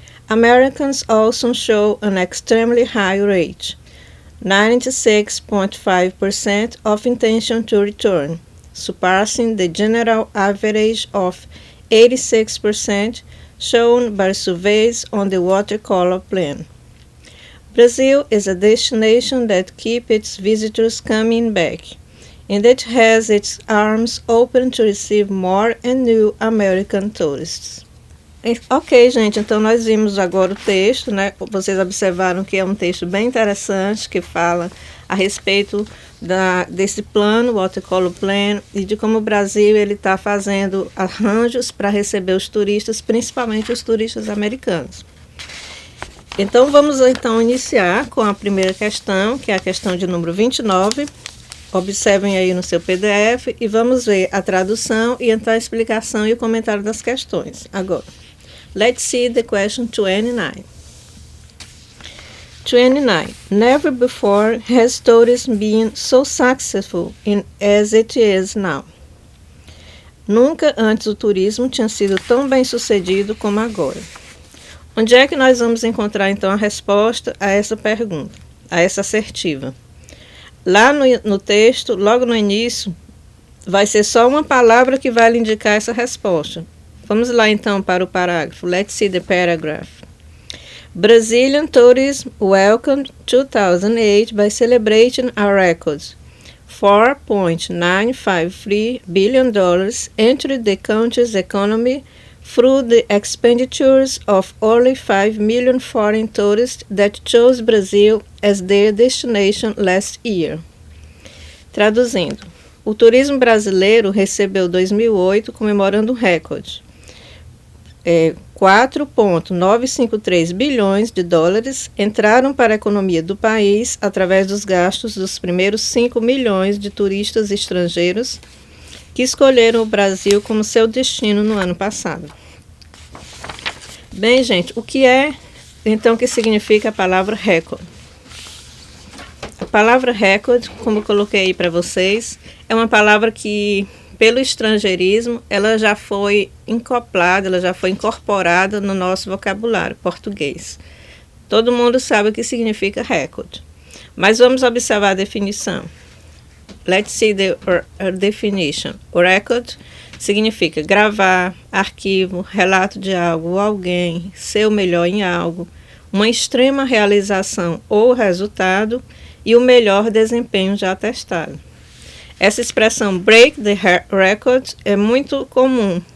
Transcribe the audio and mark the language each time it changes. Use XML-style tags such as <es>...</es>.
<en>Americans also show an extremely high rate, 96.5% of intention to return, surpassing the general average of 86% shown by surveys on the Watercolor Plan. Brazil is a destination that keeps its visitors coming back, and it has its arms open to receive more and new American tourists.</en> <pt>Ok, gente, então nós vimos agora o texto, né? Vocês observaram que é um texto bem interessante, que fala a respeito desse plano, Watercolor Plan, e de como o Brasil está fazendo arranjos para receber os turistas, principalmente os turistas americanos. Então, vamos então iniciar com a primeira questão, que é a questão de número 29. Observem aí no seu PDF e vamos ver a tradução e então a explicação e o comentário das questões.</pt> <en>Agora, let's see the question 29. 29. Never before has tourism been so successful as it is now.</en> <pt>Nunca antes o turismo tinha sido tão bem sucedido como agora. Onde é que nós vamos encontrar então a resposta a essa pergunta, a essa assertiva? Lá no texto, logo no início, vai ser só uma palavra que vai lhe indicar essa resposta. Vamos lá então para o parágrafo.</pt> <en>Let's see the paragraph. Brazilian tourism welcomed 2008 by celebrating a record $4.953 billion entered the country's economy through the expenditures of only 5 million foreign tourists that chose Brazil as their destination last year.</en> <pt>Traduzindo, o turismo brasileiro recebeu 2008 comemorando um recorde. 4,953 bilhões de dólares entraram para a economia do país através dos gastos dos primeiros 5 milhões de turistas estrangeiros que escolheram o Brasil como seu destino no ano passado. Bem, gente, o que é, então, que significa a palavra recorde? A palavra recorde, como eu coloquei aí para vocês, é uma palavra que, pelo estrangeirismo, ela já foi acoplada, ela já foi incorporada no nosso vocabulário português. Todo mundo sabe o que significa recorde. Mas vamos observar a definição.</pt> <en>Let's see the definition.</en> <pt>O record significa gravar, arquivo, relato de algo ou alguém, ser o melhor em algo, uma extrema realização ou resultado e o melhor desempenho já atestado. Essa expressão</pt> <en>break the record</en> <pt>é muito comum.</pt>